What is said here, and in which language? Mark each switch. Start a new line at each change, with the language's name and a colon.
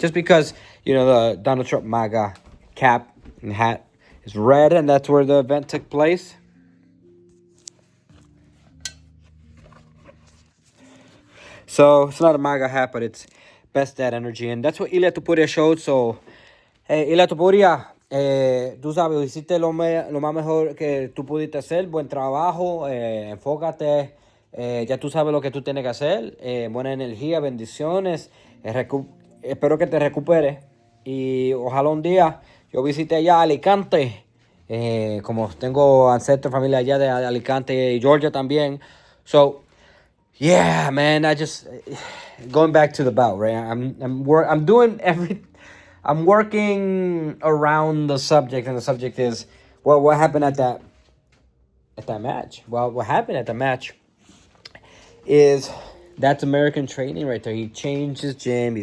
English: Just because, the Donald Trump MAGA cap and hat is red, and that's where the event took place. So, it's not a MAGA hat, but it's best dad energy. And that's what Ilia Topuria showed.
Spanish: So, Ilia Topuria, tú sabes, hiciste lo más mejor que tú pudiste hacer. Buen trabajo, enfócate. Ya tú sabes lo que tú tienes que hacer. Buena energía, bendiciones. Espero que te recuperes. Y ojalá un día yo visite allá Alicante. Como tengo ancestros, familia allá de Alicante y Georgia también.
English: So, yeah, man, going back to the bout, right? I'm doing I'm working around the subject, and the subject is, what happened at that match? Well, what happened at the match is, that's American training right there. He changed his gym.